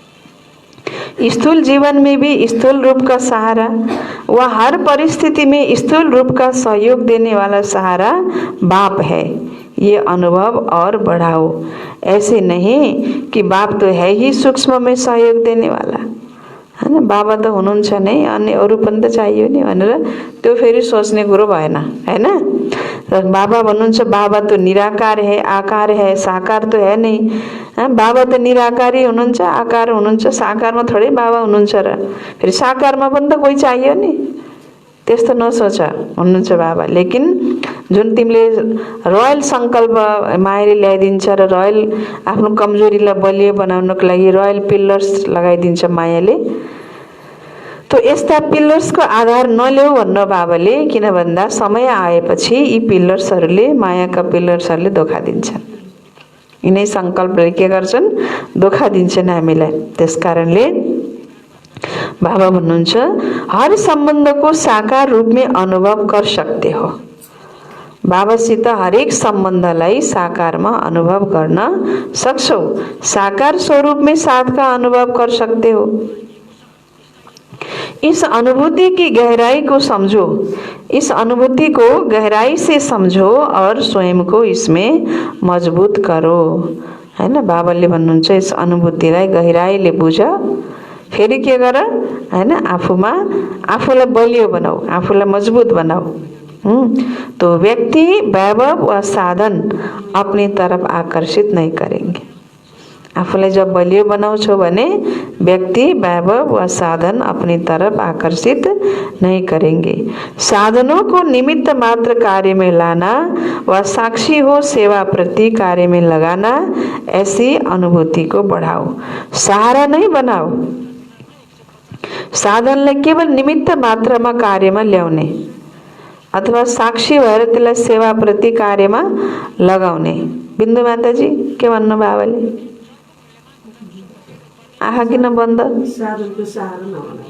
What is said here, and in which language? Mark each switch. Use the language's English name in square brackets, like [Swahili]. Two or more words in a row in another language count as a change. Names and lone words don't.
[Hindi] स्थूल जीवन में भी स्थूल रूप का सहारा, वह हर परिस्थिति में स्थूल रूप का सहयोग देने वाला सहारा बाप है। ये अनुभव और बढ़ाओ। ऐसे नहीं कि बाप तो है ही सूक्ष्म में सहयोग देने वाला हैन, [Nepali] बाबा त हुनुहुन्छ नै अनि अरु पनि त चाहियो नि भनेर त्यो फेरि सोच्ने कुरो भएन हैन। [Hindi] बाबा भन्नुहुन्छ बाबा तो निराकार है, आकार है, साकार तो है नहीं। [Nepali] बाबा त निराकारी हुनुहुन्छ, आकार हुनुहुन्छ, साकारमा थोरै बाबा हुनुहुन्छ र फेरि साकारमा पनि त कोही चाहियो नि। त्यस्तो नसोच भन्नुहुन्छ बाबा। लेकिन जुन तिमीले रोयल संकल्प मायाले ल्याइदिन्छ र रोयल आफ्नो कमजोरीलाई बलियो बनाउनको लागि रोयल पिलर्स लगाइदिन्छ मायाले, तो यस्ता पिलर्सको आधार नल्याऊ भन्न बाबाले। किन भन्दा समय आएपछि यी पिलर्सहरूले, मायाका पिलर्सहरूले धोका दिन्छन्। यिनै संकल्पले के गर्छन्? धोका दिन्छन् हामीलाई। त्यसकारणले बाबा भन्नुहुन्छ [Hindi] हर संबंध को साकार रूप में अनुभव कर सकते हो। [Nepali] बाबासित हरेक सम्बन्धलाई साकारमा अनुभव गर्न सक्छौ। [Hindi] साकार स्वरूप में साथ का अनुभव कर सकते हो। इस अनुभूति की गहराई को समझो, इस अनुभूति को गहराई से समझो और स्वयं को इसमें मजबूत करो हैन। [Nepali] बाबाले भन्नुहुन्छ यस अनुभूतिलाई गहिराईले बुझ, फेरि के गर हैन, आफूलाई बलियो बनाऊ, आफूलाई मजबूत बनाऊ। [Hindi] तो व्यक्ति वैभव व साधन अपनी तरफ आकर्षित नहीं करेंगे। [Nepali] आफूलाई जब बलियो बनाउँछौ भने [Hindi] व्यक्ति वैभव व साधन अपनी तरफ आकर्षित नहीं करेंगे। साधनों को निमित्त मात्र कार्य में लाना व साक्षी हो सेवा प्रति कार्य में लगाना, ऐसी अनुभूति को बढ़ाओ, सहारा नहीं बनाओ। [Nepali] साधनलाई केवल निमित्त मात्रमा कार्यमा ल्याउने अथवा साक्षी भएर त्यसलाई सेवा प्रति कार्यमा लगाउने। बिन्दु माताजी के भन्नु बाबाले? आँखा किन बन्द? साधनको सहारा नबनाऊ।